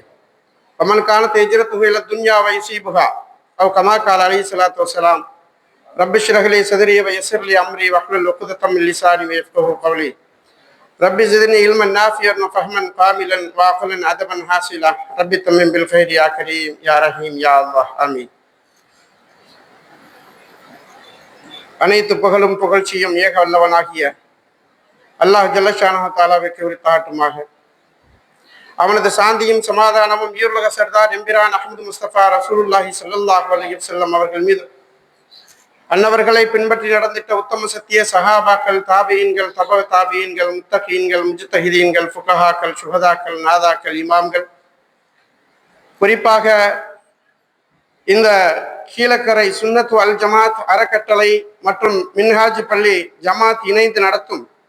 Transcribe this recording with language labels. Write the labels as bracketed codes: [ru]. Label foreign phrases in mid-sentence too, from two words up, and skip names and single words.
[ar] ومن كانت هجرته إلى الدنيا ويصيبها أو كما قال عليه الصلاة والسلام: رب اشرح لي صدري ويسر لي أمري واحلل عقدة من لساني يفقهوا قولي. رب زدني علما نافعا وفهما كاملا وعقلا أدبا حاصلا. رب تمم بالخير يا كريم يا رحيم يا الله آمين. [ta] அனைத்து புகழும் புகழ்ச்சியும் ஏக வல்லவனாகிய அல்லாஹ் [ar] جل شأنه تعالى [ta] உரித்தாகட்டுமாக. அவனது சாந்தியும் சமாதானமும் ஈருலக சர்தார் எம்பிரான் அஹ்மது முஸ்தபா [ar] رسول الله صلى الله عليه وسلم [ta] அவர்கள் மீது, அன்னவர்களை பின்பற்றி நடந்திட்ட உத்தம சத்திய சஹாபாக்கள், தாபியீன்கள், தப தாபியீன்கள், முத்தகீன்கள், முஜ்தஹிதீன்கள், ஃபுகஹாக்கள், சுஹதாக்கள், நாதாக்கள், இமாம்கள், குறிப்பாக இந்த கீழக்கரை சுன்னத் அல் ஜமாத் அறக்கட்டளை மற்றும் மின்ஹாஜ் பள்ளி ஜமாத் இணைந்து நடத்தும்